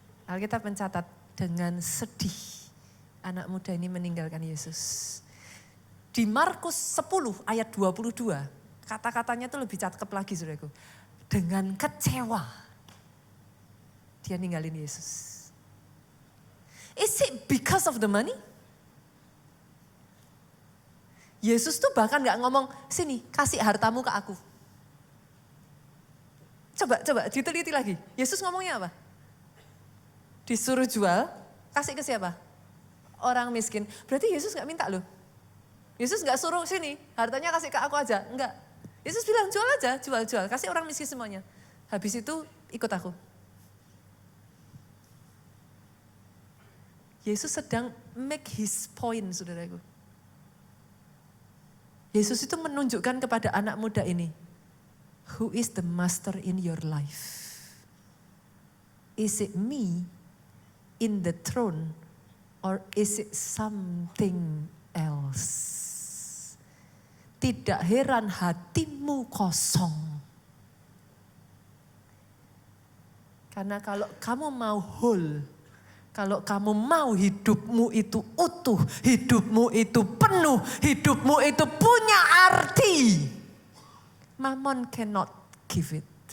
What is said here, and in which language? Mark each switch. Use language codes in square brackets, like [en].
[id] Alkitab mencatat dengan sedih anak muda ini meninggalkan Yesus. Di Markus 10 ayat 22, kata-katanya itu lebih cakep lagi saudaraku. Dengan kecewa dia ninggalin Yesus. [en] Is it because of the money? [id] Yesus tuh bahkan gak ngomong, sini kasih hartamu ke aku. Coba diteliti lagi. Yesus ngomongnya apa? Disuruh jual, kasih ke siapa? Orang miskin. Berarti Yesus gak minta loh. Yesus gak suruh sini, hartanya kasih ke aku aja. Enggak. Yesus bilang jual aja, jual. Kasih orang miskin semuanya. Habis itu ikut aku. Yesus sedang [en] make his point [id] saudaraku. Yesus itu menunjukkan kepada anak muda ini. [en] Who is the master in your life? Is it me in the throne or is it something else? [id] Tidak heran hatimu kosong. Karena kalau kamu mau whole, kalau kamu mau hidupmu itu utuh, hidupmu itu penuh, hidupmu itu punya arti, [en] Mammon cannot give it.